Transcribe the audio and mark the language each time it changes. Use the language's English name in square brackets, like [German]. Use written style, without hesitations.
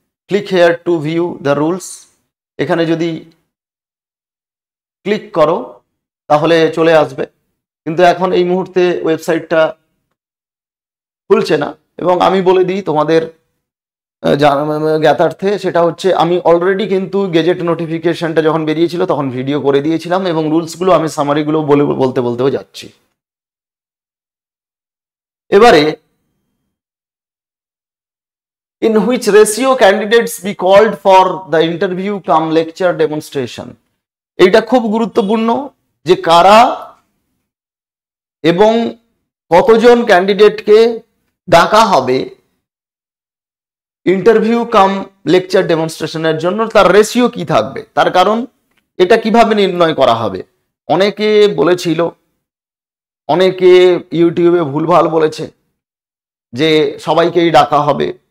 [English] Click here to view the rules. [Bangla] এখানে যদি click করো তাহলে চলে আসবে, কিন্তু এখন এই মুহূর্তে ওয়েবসাইটটা খুলছে না। এবং আমি বলে দিই তোমাদের জ্ঞাতার্থে, সেটা হচ্ছে আমি অলরেডি কিন্তু গেজেট নোটিফিকেশনটা যখন বেরিয়েছিল তখন ভিডিও করে দিয়েছিলাম এবং রুলসগুলো আমি সামারিগুলো বলতেও যাচ্ছি। এবারে [English] in which ratio candidates be called for the interview cum lecture demonstration। [Bangla] এইটা খুব গুরুত্বপূর্ণ যে কারা এবং কতজন ক্যান্ডিডেটকে ডাকা হবে ইন্টারভিউ কাম লেকচার ডেমনস্ট্রেশনের জন্য, তার রেশিও কি থাকবে। তার কারণ এটা কিভাবে নির্ণয় করা হবে, অনেকে বলেছিল, অনেকে ইউটিউবে ভুলভাল বলেছে যে সবাইকেই ডাকা হবে।